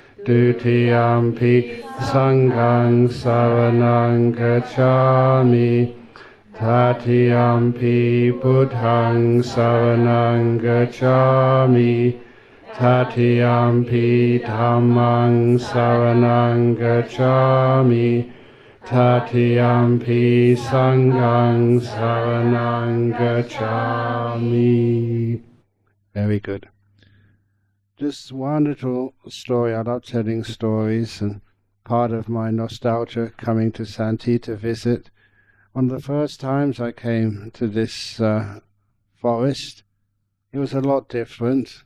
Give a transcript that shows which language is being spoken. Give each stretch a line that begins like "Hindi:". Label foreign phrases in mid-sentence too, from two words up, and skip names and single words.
Pali: Dutiyampi Saṅghāṃ saraṇaṃ gacchāmi, Tatiyampi Buddhaṃ saraṇaṃ gacchāmi, Tatiyampi Dhammaṃ saraṇaṃ gacchāmi, Tatiyampi Saṅghāṃ saraṇaṃ gacchāmi.
English: Very good. Just one little story. I love telling stories, and part of my nostalgia coming to Santi to visit. One of the first times I came to this forest, it was a lot different.